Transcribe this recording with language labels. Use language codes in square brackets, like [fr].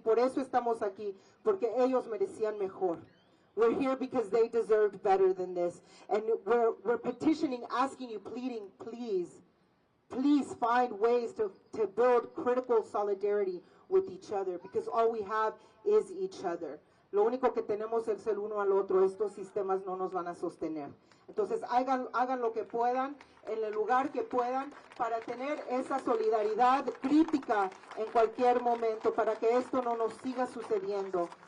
[es] Y por eso estamos aquí, porque ellos merecían mejor. [en] We're here because they deserved better than this. And we're petitioning, asking you, pleading, please find ways to build critical solidarity with each other, because all we have is each other. [es] Lo único que tenemos es el uno al otro. Estos sistemas no nos van a sostener. Entonces hagan lo que puedan, en el lugar que puedan, para tener esa solidaridad crítica en cualquier momento, para que esto no nos siga sucediendo.